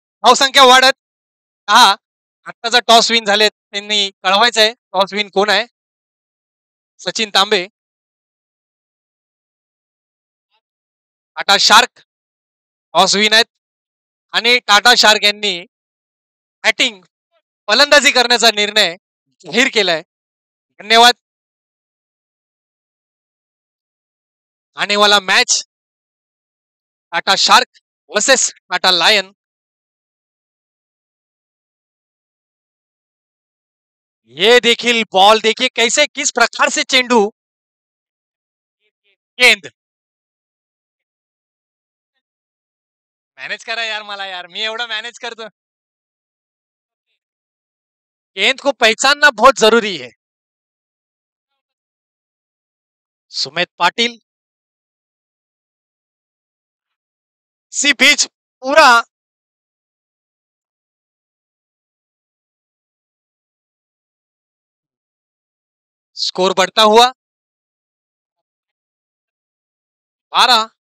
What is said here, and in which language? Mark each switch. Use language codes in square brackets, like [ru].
[mr] धावसंख्या वाढत 10. आत्ताचा टॉस विन झालेत त्यांनी कळवायचंय टॉस विन कोण आहे. सचिन तांबे. टाटा शार्क टॉस विन आहेत आणि टाटा शार्क यांनी बॅटिंग फलंदाजी करण्याचा निर्णय जाहीर केलाय. धन्यवाद. [hi] आने वाला match Tata shark versus Tata lion. ये देखिए बॉल देखिए कैसे किस प्रकार से चेंडू गेंद [mr] मॅनेज करा यार मला यार मी एवढं मॅनेज करतो. [hi] गेंद को पहचानना बहुत जरूरी है. सुमित पाटिल सी पिच पूरा स्कोर बढ़ता हुआ 12.